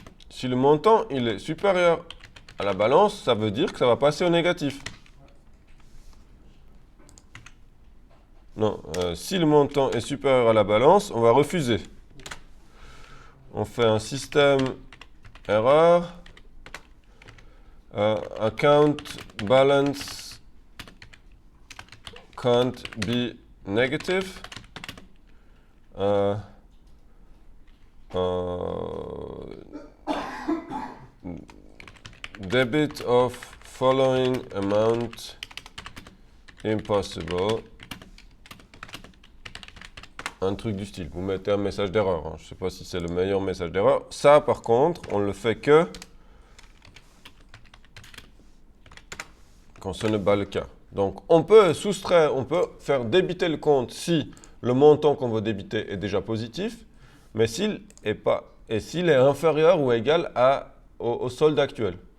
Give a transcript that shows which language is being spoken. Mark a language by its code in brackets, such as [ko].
[fr] Si le montant il est supérieur à la balance, ça veut dire que ça va passer au négatif. Non, si le montant est supérieur à la balance, on va refuser. On fait un système erreur. [en] Account balance can't be negative. Debit of following amount impossible. [fr] un truc du style. Vous mettez un message d'erreur. Hein. Je ne sais pas si c'est le meilleur message d'erreur. Ça, par contre, on le fait que quand ce n'est pas le cas. Donc, on peut soustraire, on peut faire débiter le compte si le montant qu'on veut débiter est déjà positif, mais s'il est inférieur ou égal au solde actuel.